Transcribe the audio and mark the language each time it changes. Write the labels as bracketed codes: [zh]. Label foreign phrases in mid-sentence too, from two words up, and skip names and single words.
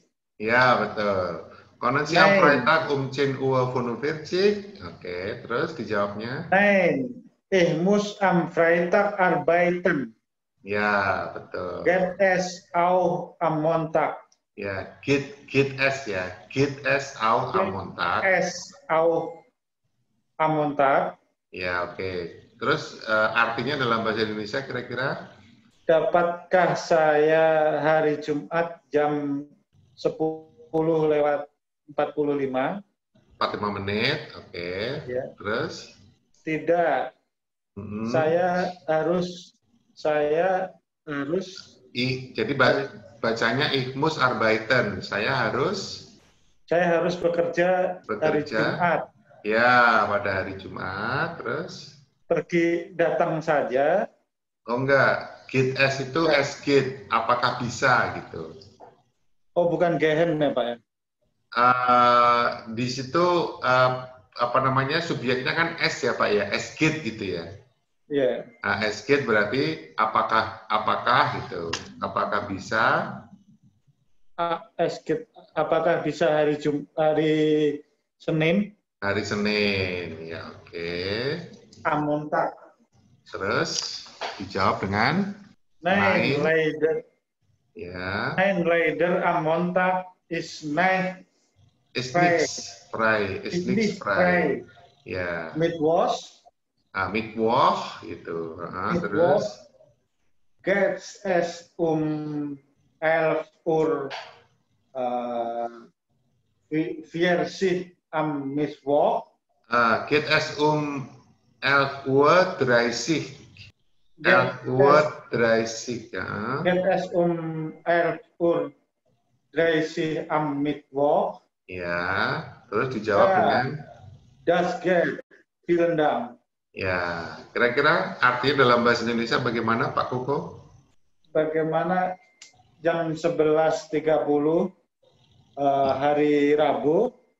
[id] Ya, betul. [de] Können Sie am Freitag 10 Uhr 45? [id] Oke, terus dijawabnya. [de] Nein, ich muss am Freitag arbeiten. [id] Ya, betul. [de] Geht es auch am Montag? Ya, geht es ya. Geht es auch am Montag? Es auch am Montag. [id] Ya, oke. Terus artinya dalam bahasa Indonesia kira-kira? Dapatkah saya hari Jumat jam 10:45? 45 menit, oke. Ya. Terus? Tidak. Saya harus. Jadi bacanya [de] ich muss arbeiten. [id] Saya harus bekerja hari Jumat. Ya, pada hari Jumat. Terus? Pergi datang saja. Oh enggak, [de] geht es itu es geht. Apakah bisa gitu? [id] Oh, bukan gehen ya Pak ya? Di situ apa namanya subjeknya kan es ya Pak ya, [de] es geht [id] gitu ya. Iya. Nah, [de] es geht [id] berarti apakah gitu, apakah bisa? [de] Es geht [id] apakah bisa hari Senin? Hari Senin, ya oke. [de] Am Montag. [id] Terus dijawab dengan [de] Nein, leider. [id] Ya. [de] Nein, leider am Montag ist nicht frei. Ist nicht frei. Ya. Mittwoch. [id] Mittwoch itu. Mittwoch. Terus [de] Geht es 11 Uhr 40 am Mittwoch? Geht es 11 Uhr 30. 11 Uhr 30 ya. Geht es 11 Uhr 30 am Mittwoch? [id] Ya, terus dijawab dengan [de] Das geht. Vielen Dank. [id] Ya, kira-kira artinya dalam bahasa Indonesia bagaimana Pak Koko? Bagaimana jam 11.30 hari Rabu?